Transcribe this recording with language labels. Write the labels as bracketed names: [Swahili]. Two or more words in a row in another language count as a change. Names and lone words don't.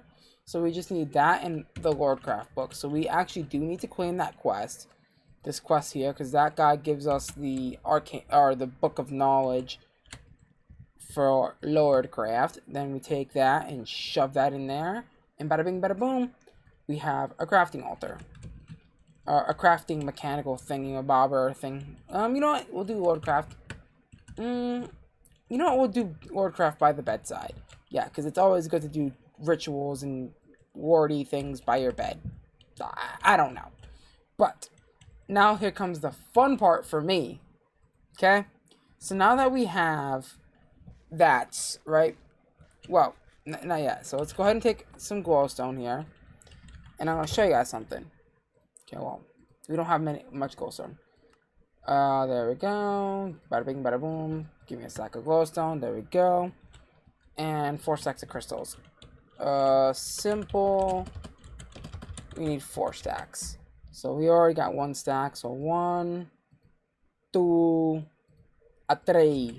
[English] So we just need that and the Lordcraft book. So we actually do need to claim that quest. This quest here, because that guy gives us the arcane or the book of knowledge for Lordcraft. Then we take that and shove that in there. And bada bing, bada boom. We have a crafting altar. A crafting mechanical thingy-a-bobber thing. You know what? We'll do Lordcraft. You know what? We'll do Lordcraft by the bedside. Yeah, because it's always good to do rituals and wardy things by your bed. I don't know. But now here comes the fun part for me. Okay? So now that we have that, right? Well, not yet. So let's go ahead and take some glowstone here. And I'm going to show you guys something. Okay, well, we don't have much glowstone. There we go. Bada bing, bada boom. Give me a stack of glowstone. There we go. And 4 stacks of crystals. Simple. We need 4 stacks. So we already got 1 stack. So 1, 2, 3.